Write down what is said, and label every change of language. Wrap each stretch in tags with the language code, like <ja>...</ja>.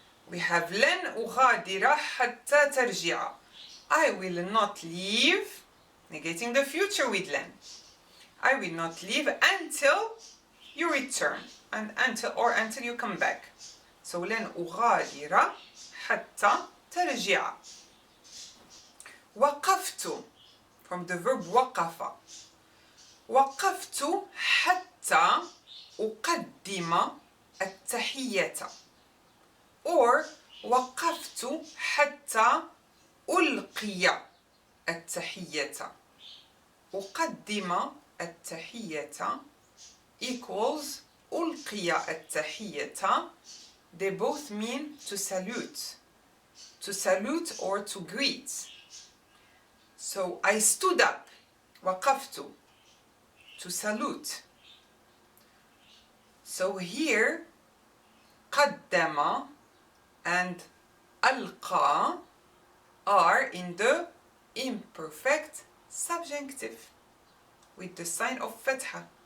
<en>We have</en> <ar>لن أغادر حتى ترجع.</ar> <en>I will not leave, negating the future with لن. I will not leave until you return, and until you come back.</en> <ar>So لن أغادر حتى ترجع.</ar> <en>وقفت, from the verb وقف.</en> <ar>وقفت حتى أقدم التحية. or وقفت حتى ألقي التحية. أقدم التحية equals ألقي التحية.</ar> <en>They both mean to salute or to greet. So I stood up, وقفت, to salute. So here قدم and ألقى are in the imperfect subjunctive with the sign of فتحة.</en>